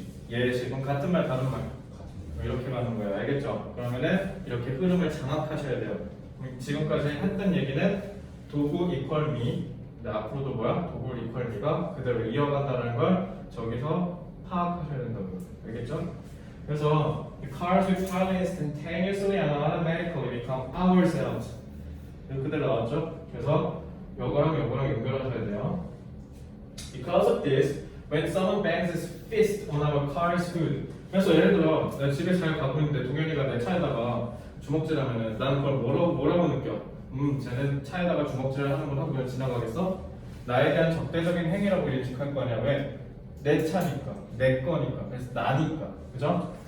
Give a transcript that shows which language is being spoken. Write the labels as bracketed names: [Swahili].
[Korean] 예시. 그럼 같은 말 다른 말. 이렇게 가는 거예요. 알겠죠? 그러면은 이렇게 흐름을 장악하셔야 돼요. 지금까지 했던 얘기는 도구 이퀄 미. 근데 앞으로도 뭐야? 도구 이퀄 미가 그대로 이어간다는 걸 저기서 파악하셔야 된다고요. 알겠죠? 그래서 [English] the cars we pilot instantaneously and automatically become ourselves. [Korean] 이렇게 그대로 나왔죠? 그래서 요거랑 연결하셔야 돼요. [English] Because of this, when someone bangs his fist on our car's hood. [Korean] 그래서 예를 들어 내가 집에 잘 가고 있는데 동현이가 내 차에다가 주먹질하면은 나는 그걸 뭐라고 느껴? 쟤는 차에다가 주먹질을 하는 걸 하고 그냥 지나가겠어? 나에 대한 적대적인 행위라고 인식할 거 아니야. 왜? 내 차니까, 내 거니까, 그래서 나니까, 그죠?